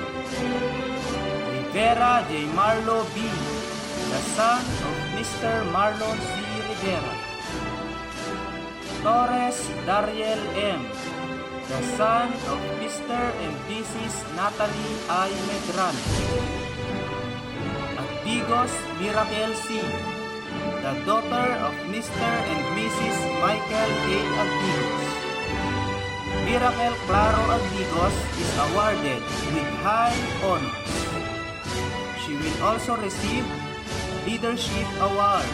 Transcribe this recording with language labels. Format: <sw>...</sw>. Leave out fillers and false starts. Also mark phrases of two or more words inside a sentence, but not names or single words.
<en>Rivera J. Marlo B., the son of Mr. Marlon C. Rivera. Torres Dariel M., the son of Mr. and Mrs. Natalie I. Medrano. Agdigos Miracle C., the daughter of Mr. and Mrs. Michael A. Agdigos. Miracle Claro Agdigos is awarded with high honors. She will also receive Leadership Award.</en>